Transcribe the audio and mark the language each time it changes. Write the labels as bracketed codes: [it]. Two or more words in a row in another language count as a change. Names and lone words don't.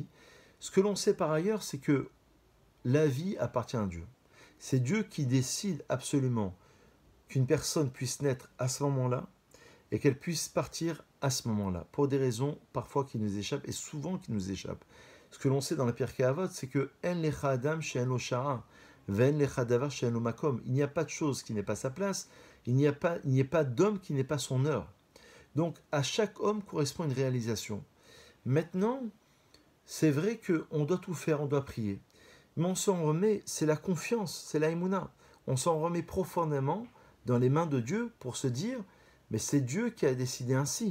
[fr] Ce que l'on sait par ailleurs, c'est que la vie appartient à Dieu. C'est Dieu qui décide absolument qu'une personne puisse naître à ce moment-là et qu'elle puisse partir à ce moment-là, pour des raisons parfois qui nous échappent et souvent qui nous échappent. Ce que l'on sait dans la Pirkei Avot, c'est que [he] אין לך אדם שאין לו שעה ואין לך דבר שאין לו מקום. [fr] Il n'y a pas de chose qui n'est pas sa place, il n'y a pas d'homme qui n'est pas son heure. Donc à chaque homme correspond une réalisation. Maintenant, c'est vrai qu'on doit tout faire, on doit prier. Mais on s'en remet, c'est la confiance, c'est la émouna. On s'en remet profondément dans les mains de Dieu pour se dire, mais c'est Dieu qui a décidé ainsi.